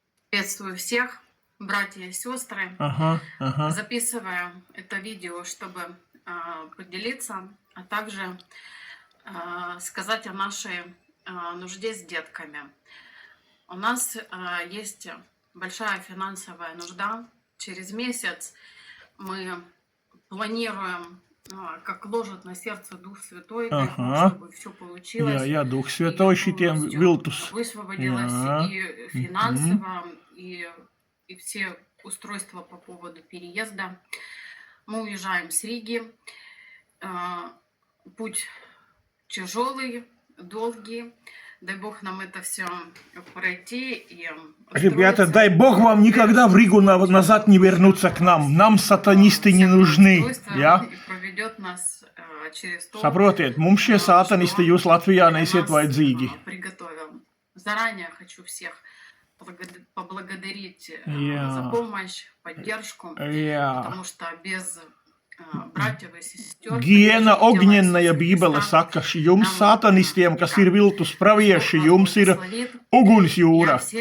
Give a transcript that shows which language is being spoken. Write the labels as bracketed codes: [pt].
[ru] Приветствую всех, братья и сестры. Записываю это видео, чтобы поделиться, а также сказать о нашей нужде с детками. У нас есть большая финансовая нужда. Через месяц мы планируем, как ложит на сердце Дух Святой, чтобы все получилось. [lv] Jā, Дух Святой šitiem viltus. [ru] Высвободилось и финансово, и все устройства по поводу переезда. Мы уезжаем с Риги. Путь тяжелый, долгий. Дай Бог нам это все пройти и Ребята, дай Бог вам никогда в Ригу назад не вернуться к нам. Нам сатанисты не нужны. Ja? Проведет нас через то, [lv] Saprotiet, mums šie satanisti jūs Latvijā neesiet vajadzīgi. [ru] Приготовил. Заранее хочу всех поблагодарить за помощь, поддержку, потому что без братьев и сестер... [lv] Giena Ognennaja Bībele saka, jums satanistiem, kas ir viltus pravieši, jums ir ugunsjūra.